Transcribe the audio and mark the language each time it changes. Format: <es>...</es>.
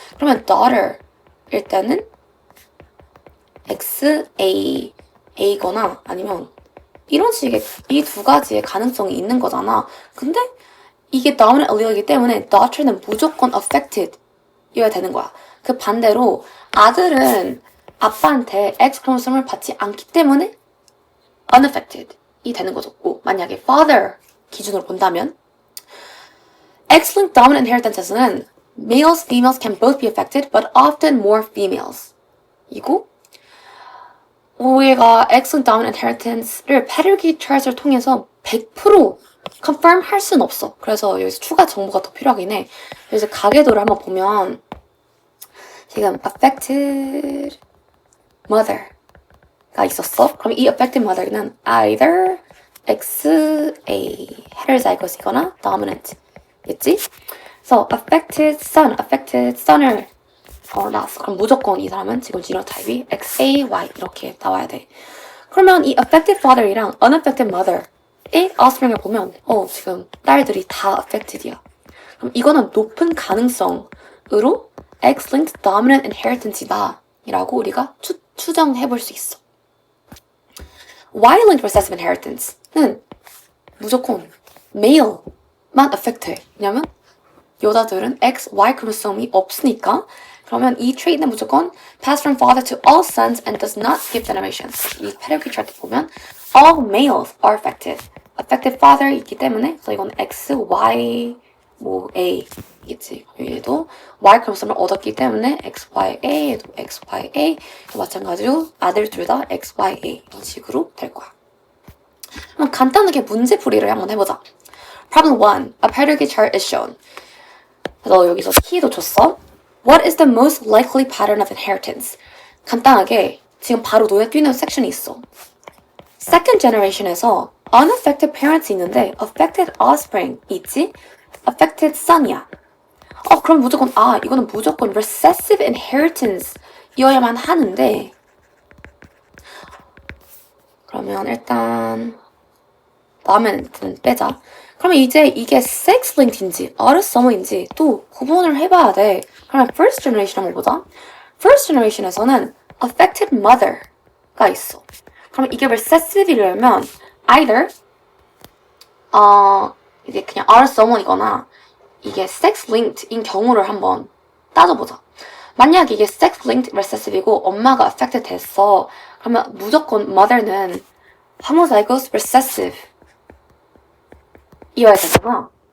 <ko>그러면 daughter일 때는 X, A, A거나 아니면 이런 식의 이 두 가지의 가능성이 있는 거잖아. 근데 이게 dominant allele이기 때문에 daughter는 무조건 affected 이어야 되는 거야. 그 반대로 아들은 아빠한테 X 크로모솜을 받지 않기 때문에 unaffected 이 되는 거죠. 만약에 father 기준으로 본다면</ko> <en>X-linked dominant inheritance에서는 males, females can both be affected, but often more females.</en> <ko>이고 우리가 X-linked dominant inheritance를 pedigree chart을 통해서 100% confirm 할 수는 없어. 그래서 여기서 추가 정보가 더 필요하긴 해. 그래서 가계도를 한번 보면 지금 affected mother가 있었어. 그럼 이 affected mother는 either XA heterozygous이거나 dominant 겠지? 그래서 affected son을 나왔어. 그럼 무조건 이 사람은 지금 genotype이 XAY 이렇게 나와야 돼. 그러면 이 affected father이랑 unaffected mother의 offspring을 보면 지금 딸들이 다 affected이야. 그럼 이거는 높은 가능성으로 X-linked dominant inheritance이다 이라고 우리가 추정해 볼 수 있어. Y-linked recessive inheritance는 무조건 male만 affect해. 왜냐면 여자들은 X, Y 크로모솜이 없으니까. 그러면 이 트레이트는 무조건</ko> <en>pass from father to all sons and does not skip generations. 이 pedigree chart 보면 all males are affected.</en> <ko>affected father 있기 때문에 그래서 이건 X, Y, A 있지. 얘도 Y 크로모솜을 얻었기 때문에 XYA, 얘도 XYA. 마찬가지로 아들 둘 다 XYA 이런 식으로 될 거야. 그럼 간단하게 문제풀이를 한번 해보자.</ko> <en>Problem 1. A pedigree chart is shown.</en> <ko>그래서 여기서 키도 줬어.</ko> <en>What is the most likely pattern of inheritance?</en> <ko>간단하게 지금 바로 눈에 띄는 섹션이 있어. Second generation에서 unaffected parents 있는데 affected offspring 있지? affected son이야. 그럼 무조건 이거는 무조건 recessive inheritance 이어야만 하는데 그러면 일단 dominant는 빼자. 그러면 이제 이게 sex-linked인지 autosomal인지 또 구분을 해봐야 돼. 그러면 first generation 한번 보자. first generation에서는 affected mother가 있어. 그럼 이게 recessive이려면 either 이게 그냥 autosomal이거나 이게 sex-linked인 경우를 한번 따져보자. 만약에 이게 sex-linked recessive이고 엄마가 affected 됐어. 그러면 무조건 mother는 homozygous recessive 이어야 되잖아.</ko>